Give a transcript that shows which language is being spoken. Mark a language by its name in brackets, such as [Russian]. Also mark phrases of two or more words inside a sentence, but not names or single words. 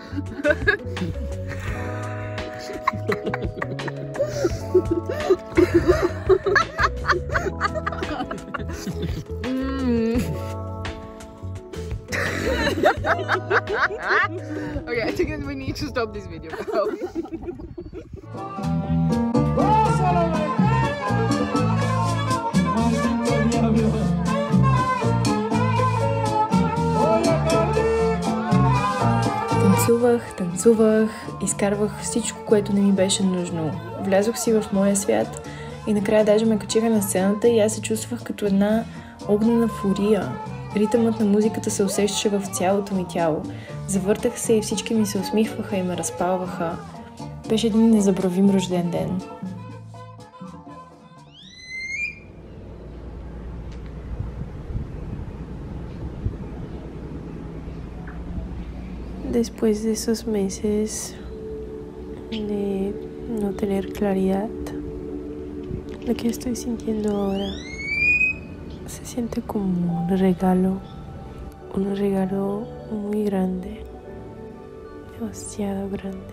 [English] Okay, I think we need to stop this video. [Bulgarian] Танцувах, изкарвах всичко, което не ми беше нужно. Влязох си в моя свят и накрая даже ме качиха на сцената и аз се чувствах като една огнена фурия. Ритъмът на музиката се усещаше в цялото ми тяло. Завъртах се и всички ми се усмихваха и ме разпалваха. Беше един незабравим рожден ден. [Spanish] Después de esos meses de no tener claridad, lo que estoy sintiendo ahora se siente como un regalo muy grande, demasiado grande.